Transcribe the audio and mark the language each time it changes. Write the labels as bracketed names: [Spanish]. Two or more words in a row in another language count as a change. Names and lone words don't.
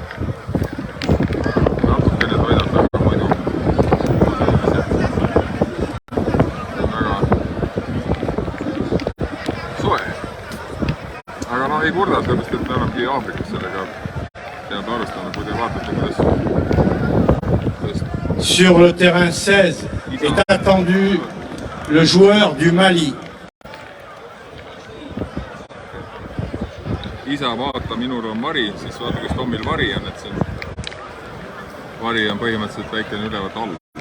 [Estonian] Natukene toidab väga muidu. Väga soe. Aga no ei kurda, sellepärast, et me olemegi Aafrikas sellega peab arvestama, kui te vaatate, kuidas... [French] Sur le terrain 16 est attendu le joueur du Mali. [Estonian] Isa vaata, minul on vari, siis vaata, kus Tommil vari on, et see vari on põhimõtteliselt väikene ülevalt all.